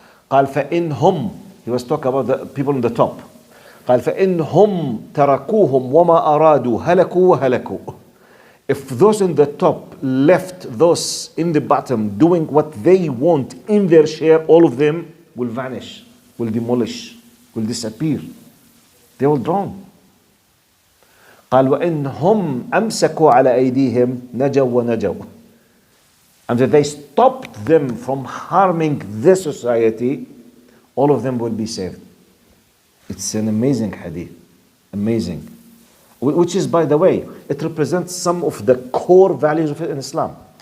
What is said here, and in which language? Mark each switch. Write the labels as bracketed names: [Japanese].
[Arabic] قال فإنهم, [English] he was talking about the people in the top. [Arabic] قال فإنهم تركوهم وما أرادوا هلكوا وهلكوا. [English] If those in the top left those in the bottom doing what they want in their share, all of them will vanish, will demolish, will disappear. They will drown. [Arabic] قال وإنهم أمسكوا على أيديهم نجوا ونجوا. [English] And if they stopped them from harming this society, all of them will be saved. It's an amazing hadith. Amazing. Which is, by the way, it represents some of the core values of Islam.